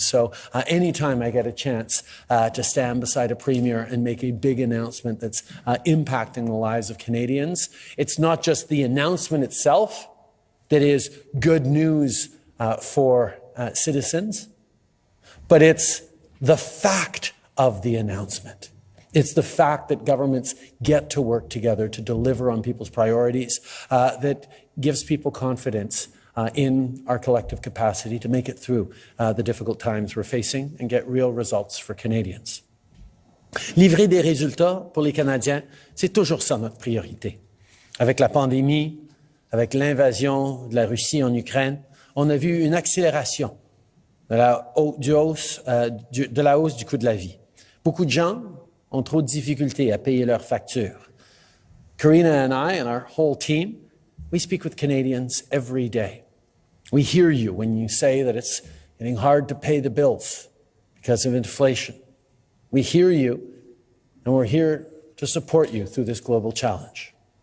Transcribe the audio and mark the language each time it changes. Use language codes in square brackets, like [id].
[en] So anytime I get a chance to stand beside a premier and make a big announcement that's impacting the lives of Canadians, it's not just the announcement itself that is good news for citizens, but it's the fact of the announcement. It's the fact that governments get to work together to deliver on people's priorities that gives people confidence in our collective capacity to make it through the difficult times we're facing and get real results for Canadians. [fr] Livrer des résultats pour les Canadiens, c'est toujours ça notre priorité. Avec la pandémie, avec l'invasion de la Russie en Ukraine, on a vu une accélération de la hausse du coût de la vie. Beaucoup de gens ont trop de difficultés à payer leurs factures. [en] Karina and I and our whole team, we speak with Canadians every day. We hear you when you say that it's getting hard to pay the bills because of inflation. We hear you, and we're here to support you through this global challenge.